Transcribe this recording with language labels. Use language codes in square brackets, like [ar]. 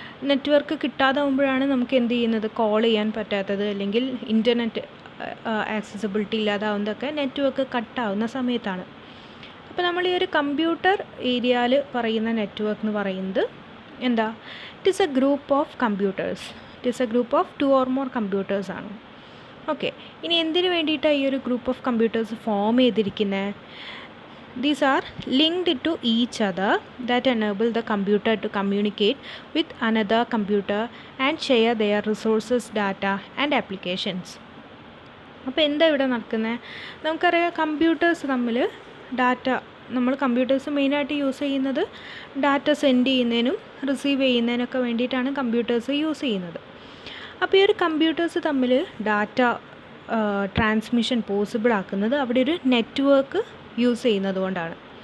[ml] Network കിട്ടാതാവുമ്പോഴാണ് നമുക്ക് എന്ത് ചെയ്യുന്നത്, കോൾ ചെയ്യാൻ പറ്റാത്തത് അല്ലെങ്കിൽ ഇൻ്റർനെറ്റ് ആക്സസിബിലിറ്റി ഇല്ലാതാവുന്നതൊക്കെ നെറ്റ്വർക്ക് കട്ടാവുന്ന സമയത്താണ്. അപ്പോൾ നമ്മൾ ഈ ഒരു കമ്പ്യൂട്ടർ ഏരിയയിൽ പറയുന്ന നെറ്റ്വർക്ക് എന്ന് പറയുന്നത് എന്താ, [en] It is a group of computers. It is a group of 2 or more computers [ml] ആണ്. ഓക്കെ, ഇനി എന്തിനു വേണ്ടിയിട്ടാണ് ഈ ഒരു ഗ്രൂപ്പ് ഓഫ് കമ്പ്യൂട്ടേഴ്സ് ഫോം ചെയ്തിരിക്കുന്നത്? [en] These are linked to each other that enable the computer to communicate with another computer and share their resources, data and applications. [ml] അപ്പോൾ എന്താ ഇവിടെ നടക്കുന്നത്? നമുക്കറിയാം കമ്പ്യൂട്ടേഴ്സ് തമ്മിൽ ഡാറ്റ, നമ്മൾ കമ്പ്യൂട്ടേഴ്സ് മെയിനായിട്ട് യൂസ് ചെയ്യുന്നത് ഡാറ്റ സെൻഡ് ചെയ്യുന്നതിനും റിസീവ് ചെയ്യുന്നതിനൊക്കെ വേണ്ടിയിട്ടാണ് കമ്പ്യൂട്ടേഴ്സ് യൂസ് ചെയ്യുന്നത്. അപ്പോൾ ഈ ഒരു കമ്പ്യൂട്ടേഴ്സ് തമ്മിൽ ഡാറ്റ ട്രാൻസ്മിഷൻ പോസിബിൾ ആക്കുന്നത് അവിടെ ഒരു നെറ്റ്വർക്ക് യൂസ് ചെയ്യുന്നത് കൊണ്ടാണ്.